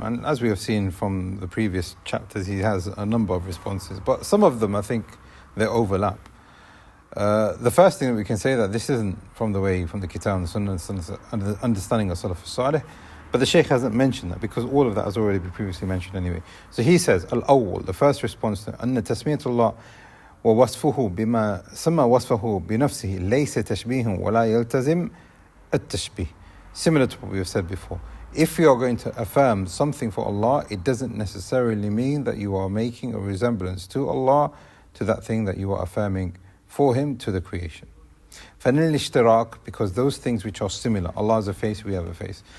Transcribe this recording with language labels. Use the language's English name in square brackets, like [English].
[English] And as we have seen from the previous chapters, he has a number of responses, but some of them, I think, they overlap. The first thing that we can say that this isn't from the Kitab and the Sunnah and the understanding of Salaf Salih, but the Shaykh hasn't mentioned that because all of that has already been previously mentioned anyway. So he says, Al-Awwal, the first response to [Arabic] أن تسمية الله ووصفه بما سمى وصفه بنفسه ليس تشبيه ولا يلتزم التشبيه. [English] Similar to what we have said before. If you are going to affirm something for Allah, it doesn't necessarily mean that you are making a resemblance to Allah, to that thing that you are affirming for Him, to the creation. [Arabic] فَنِلْ الْإِشْتِرَاكِ, [English] because those things which are similar, Allah has a face, we have a face.